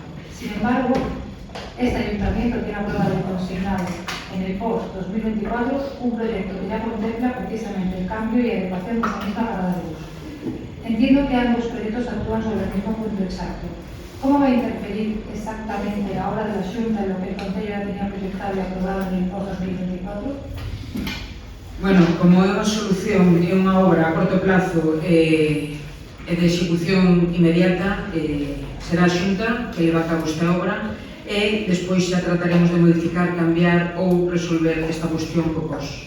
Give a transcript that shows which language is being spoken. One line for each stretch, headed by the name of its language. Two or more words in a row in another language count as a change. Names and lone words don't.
Spanish: Sin embargo, este ayuntamiento tiene aprobado y consignado en el POS 2024 un proyecto que ya contempla precisamente el cambio y adecuación de esta misma parada de bus. Entiendo que ambos proyectos actúan sobre el mismo punto exacto. ¿Cómo va a interferir exactamente la obra de la Xunta en lo que el Concello ya tenía proyectado y aprobado en el POS 2024?
Galician: Bueno, como é unha solución, é unha obra
Spanish: a corto plazo
Galician: e de execución inmediata, será a Xunta que leva a cabo esta obra e despois xa trataremos de modificar, cambiar ou resolver esta cuestión co POS.